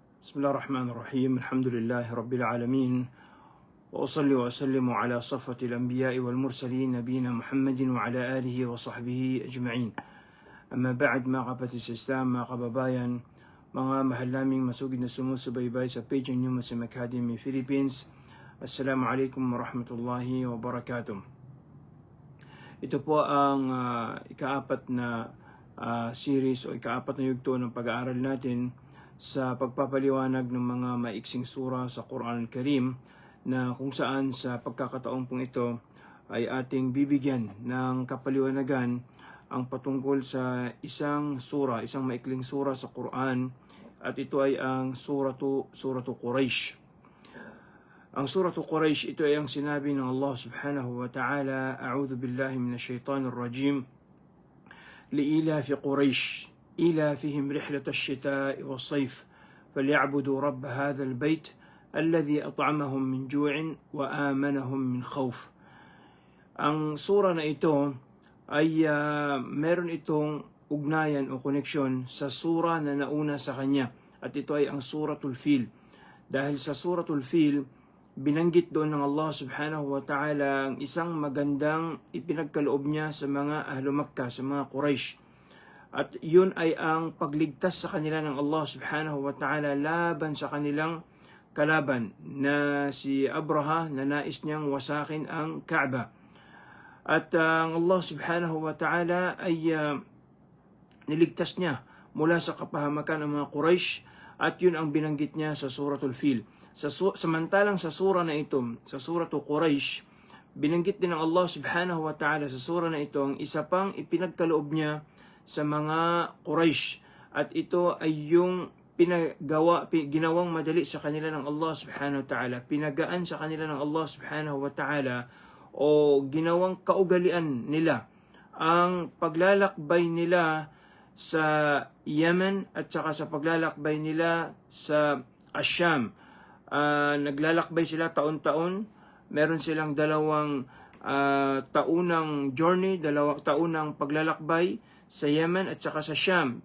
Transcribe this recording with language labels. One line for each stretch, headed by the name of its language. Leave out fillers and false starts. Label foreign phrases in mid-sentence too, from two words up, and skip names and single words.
Arabic: بسم الله الرحمن الرحيم. الحمد لله رب العالمين، وأصلي وأسلم على صفوة الأنبياء والمرسلين نبينا محمد وعلى آله وصحبه أجمعين. أما بعد,
Filipino: mga kapatid sa Islam, mga kababayan, mga mahal naming masugid na sumusubaybay sa page ng Muslim Academy Philippines.
Arabic: السلام عليكم ورحمة الله وبركاته.
Filipino: Ito po ang ikaapat na series o ikaapat na yugto ng pag-aaral natin sa pagpapaliwanag ng mga maiksing sura sa Quran Al-Karim, na kung saan sa pagkakataong pong ito ay ating bibigyan ng kapaliwanagan ang patungkol sa isang maikling sura sa Quran, at ito ay ang suratu Quraysh. Ang suratu Quraysh, ito ay ang sinabi ng Allah
Arabic: سبحانه وتعالى, أعوذ بالله من الشيطان الرجيم لإيلاف قريش إيلافهم رحلة الشتاء والصيف فليعبدوا رب هذا البيت الذي أطعمهم من جوع وآمنهم من خوف.
Filipino: Ang sura na ito ay meron itong ugnayan o connection sa sura na nauna sa kanya, at ito ay ang Suratul Fil. Dahil sa Suratul Fil, binanggit doon ng Allah
Arabic: سبحانه وتعالى
Filipino: ang isang magandang ipinagkaloob niya sa mga
Arabic: أهل مكة,
Filipino: sa mga Quraysh. At yun ay ang pagligtas sa kanila ng Allah
Arabic: سبحانه وتعالى
Filipino: laban sa kanilang kalaban na si Abraha, na nais niyang wasakin ang Kaaba. At ang Allah
Arabic: سبحانه وتعالى
Filipino: ay niligtas niya mula sa kapahamakan ng mga Quraysh, at yun ang binanggit niya sa Suratul Fil. Samantalang sa sura na ito, sa Suratul Quraysh, binanggit din ng Allah
Arabic: سبحانه وتعالى
Filipino: sa sura na ito ang isa pang ipinagkaloob niya sa mga Quraysh, at ito ay yung ginawang madali sa kanila ng Allah
Arabic: سبحانه وتعالى,
Filipino: pinagaan sa kanila ng Allah
Arabic: سبحانه وتعالى,
Filipino: o ginawang kaugalian nila ang paglalakbay nila sa Yemen at saka sa paglalakbay nila sa Asyam. Naglalakbay sila taon-taon. Meron silang dalawang taunang journey, dalawang taunang paglalakbay sa Yemen at saka sa Sham.